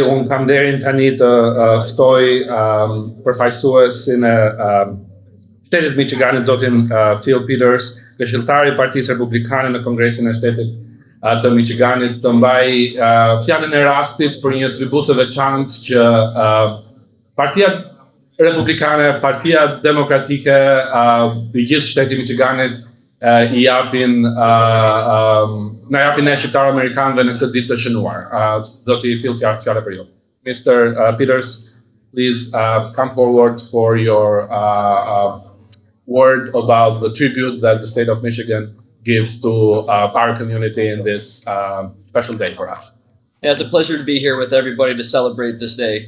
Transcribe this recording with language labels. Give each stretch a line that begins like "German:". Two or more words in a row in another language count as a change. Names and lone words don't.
Albanian: Unë kam nderin tani të ftoj përfaqësuesin e Shtetit Michiganit, zotin Phil Peters, këshilltari i Partisë Republikane në Kongresin e Shtetit të Michiganit, të mbaj fjalën e rastit për një tribut të veçantë që Partia Republikane, Partia Demokratike i gjithë Shtetit Michiganit i japin na japin ne shqiptarë amerikanëve në këtë ditë të shënuar. Zoti Phil, fjala për ju.
English: Mr. Peters, please come forward for your word about the tribute that the state of Michigan gives to our community in this special day for us. Yeah, it's a pleasure to be here with everybody to celebrate this day.